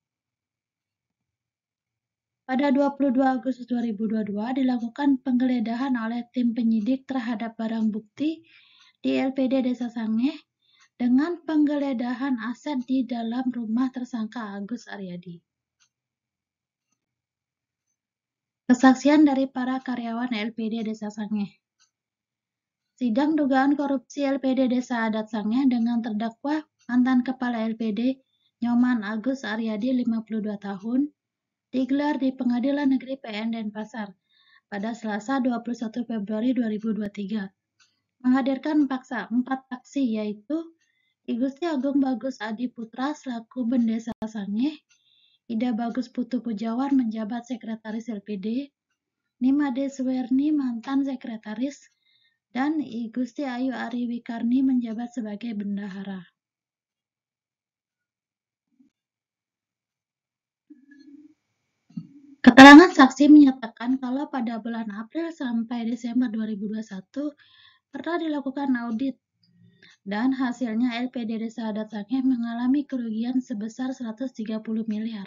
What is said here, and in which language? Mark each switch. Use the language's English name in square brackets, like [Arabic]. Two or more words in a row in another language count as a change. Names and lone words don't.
[Indonesian] Pada 22 Agustus 2022 dilakukan penggeledahan oleh tim penyidik terhadap barang bukti di LPD Desa Sangeh dengan penggeledahan aset di dalam rumah tersangka Agus Aryadi. Kesaksian dari para karyawan LPD Desa Sangeh. Sidang dugaan korupsi LPD Desa Adat Sangeh dengan terdakwa mantan Kepala LPD Nyoman Agus Aryadi 52 tahun digelar di Pengadilan Negeri PN Denpasar pada Selasa 21 Februari 2023. Menghadirkan empat saksi yaitu I Gusti Agung Bagus Adi Putra selaku Bendesa Sangeh, Ida Bagus Putu Pujawan menjabat Sekretaris LPD, Nimade Suwerni mantan Sekretaris, dan I Gusti Ayu Ari Wikarni menjabat sebagai bendahara. Keterangan saksi menyatakan kalau pada bulan April sampai Desember 2021 pernah dilakukan audit dan hasilnya LPD Desa Adat Sangeh mengalami kerugian sebesar 130 miliar.